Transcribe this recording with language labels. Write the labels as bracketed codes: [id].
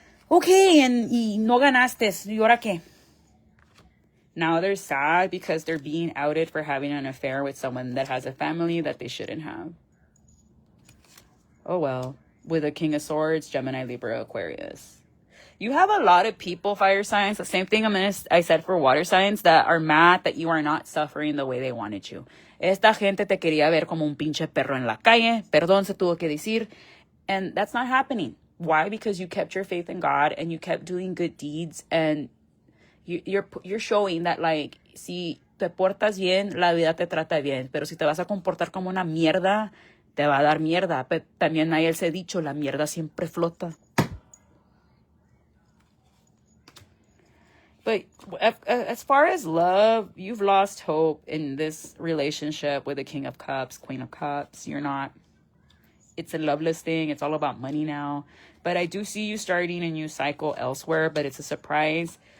[en] Okay, [es] y no ganaste. ¿Y ahora qué? [en] Now they're sad because they're being outed for having an affair with someone that has a family that they shouldn't have. Oh well. With a King of Swords, Gemini, Libra, Aquarius. You have a lot of people, fire signs. The same thing I said for water signs, that are mad that you are not suffering the way they wanted you. [es] Esta gente te quería ver como un pinche perro en la calle. Perdón, se tuvo que decir. [en] And that's not happening. Why? Because you kept your faith in God and you kept doing good deeds, and you're showing that, like, [es] si te portas bien, la vida te trata bien. Pero si te vas a comportar como una mierda, te va a dar mierda. Pero también hay ese dicho, la mierda siempre flota. [en] But as far as love, you've lost hope in this relationship with the King of Cups, Queen of Cups. You're not. It's a loveless thing. It's all about money now. But I do see you starting a new cycle elsewhere, but it's a surprise.